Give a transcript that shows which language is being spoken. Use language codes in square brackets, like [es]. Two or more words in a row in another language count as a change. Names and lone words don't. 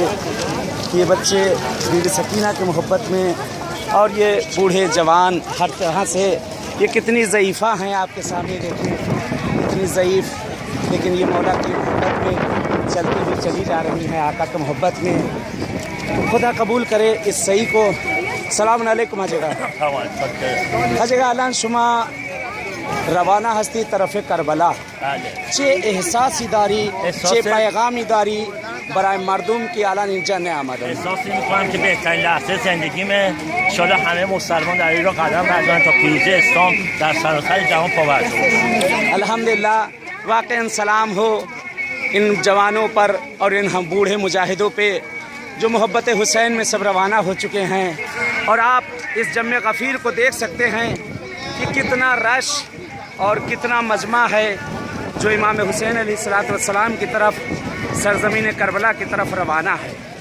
[ur] کہ یہ بچے بی بی سکینہ کی محبت میں، اور یہ بوڑھے جوان ہر طرح سے یہ کتنی ضعیفہ ہیں آپ کے سامنے دیکھیں، کتنی ضعیف، لیکن یہ مولا کی محبت میں چلتی ہوئی چلی جا رہی ہیں، آقا کی محبت میں۔ خدا قبول کرے اس صحیح کو۔ [fa] سلام علیکم آجگا آجگا الان شما روانہ هستی طرف کربلا، چه احساسی داری، چه پیغامی داری برای مردم که الان اینجا نیامدن؟ احساس می‌کنم که بهترین لحظه زندگیمه. انشالله همه مسلمان در این راه قدم بردارن تا پیروزی اسلام در سراسر جهان پابرجا بشه. [ur] الحمدللہ واقعاً سلام ہو ان جوانوں پر اور ان ہم بوڑھے مجاہدوں پہ جو محبت حسین میں سب روانہ ہو چکے ہیں۔ اور آپ اس جمع غفیر کو دیکھ سکتے ہیں کہ کتنا رش اور کتنا مجمع ہے جو امام حسین [ar] علیہ الصلوۃ والسلام [ur] کی طرف سرزمین کربلا کی طرف روانہ ہے۔